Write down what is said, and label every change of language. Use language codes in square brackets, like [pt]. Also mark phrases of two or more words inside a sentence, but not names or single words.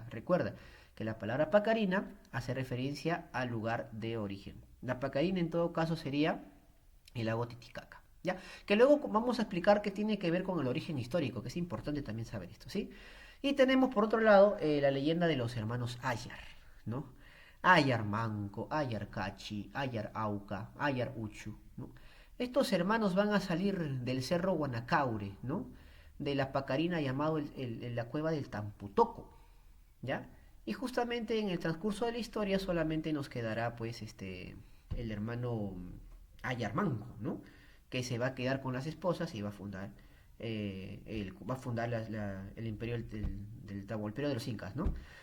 [es] Recuerda que la palabra Pacarina hace referencia al lugar de origen. La Pacarina, en todo caso, sería el lago Titicaca, ¿ya? Que luego vamos a explicar qué tiene que ver con el origen histórico, que es importante también saber esto, ¿sí? Y tenemos, por otro lado, la leyenda de los hermanos Ayar, ¿no? Ayar Manco, Ayar Cachi, Ayar Auca, Ayar Uchu, ¿no? Estos hermanos van a salir del cerro Guanacaure, ¿no?, de la Pacarina, llamado la cueva del Tamputoco, ¿ya? Y justamente en el transcurso de la historia solamente nos quedará pues el hermano Ayar Manco, ¿no?, que se va a quedar con las esposas y va a fundar el imperio el imperio de los incas, ¿no?